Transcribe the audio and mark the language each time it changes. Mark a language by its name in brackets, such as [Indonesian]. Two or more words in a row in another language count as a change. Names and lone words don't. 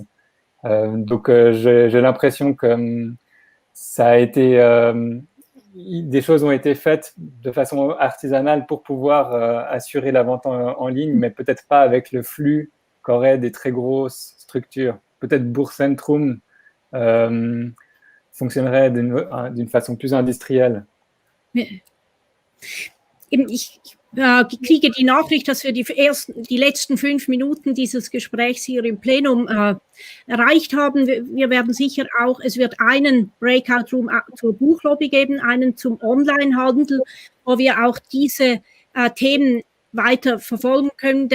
[French] Donc, j'ai l'impression que ça a été, des choses ont été faites de façon artisanale pour pouvoir assurer la vente en ligne, mais peut-être pas avec le flux qu'auraient des très grosses structures. Peut-être Buchzentrum fonctionnerait d'une façon plus industrielle. [German] Ich kriege die Nachricht, dass wir die letzten 5 Minuten dieses Gesprächs hier im Plenum erreicht haben. Wir werden sicher auch, es wird einen Breakout-Room zur Buchlobby geben, einen zum Onlinehandel, wo wir auch diese Themen weiter verfolgen können.